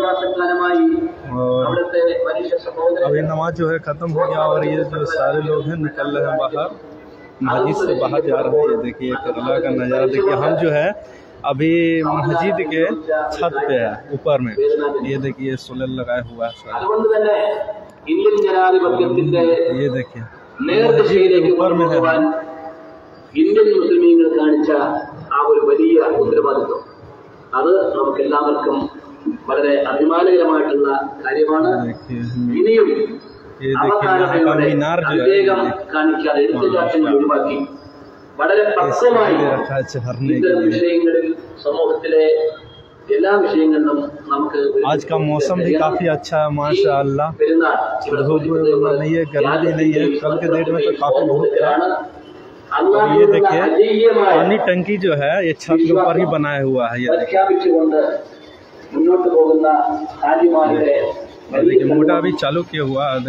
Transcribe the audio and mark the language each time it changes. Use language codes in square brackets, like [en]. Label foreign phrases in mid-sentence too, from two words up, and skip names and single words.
[hi] और अभी नमाज जो है ख़त्म हो गया और ये जो सारे लोग हैं निकल रहे हैं बाहर, मस्जिद से बाहर जा रहे हैं। ये देखिए केरला का नज़ारा देखिए। हम जो है अभी मस्जिद के छत पे है ऊपर में, ये देखिए सोलर लगाया हुआ है सारा। ये देखिए मस्जिद के ऊपर में है। [ml] ഇന്ത്യൻ മുസ്ലിമീങ്ങൾ കാണിച്ച ആ ഒരു വലിയ ഉത്തരവാദിത്വം അത് നമുക്കെല്ലാവർക്കും വളരെ അഭിമാനകരമായിട്ടുള്ള കാര്യമാണ്. ഇനിയും വിവേകം കാണിക്കാതെ എടുത്തുചാട്ടങ്ങൾ ഒഴിവാക്കി വളരെ പക്വമായി ഇത്തരം വിഷയങ്ങളിൽ സമൂഹത്തിലെ എല്ലാ വിഷയങ്ങളിലും നമുക്ക് [hi] आज का मौसम भी काफ़ी अच्छा है माशाअल्लाह। धूप नहीं है, गर्मी नहीं है। कल के डेट में तो काफ़ी धूप था। और ये देखिए पानी टंकी जो है ये छत के ऊपर ही बनाया हुआ है। ये देखिए मोटा अभी चालू किया हुआ है।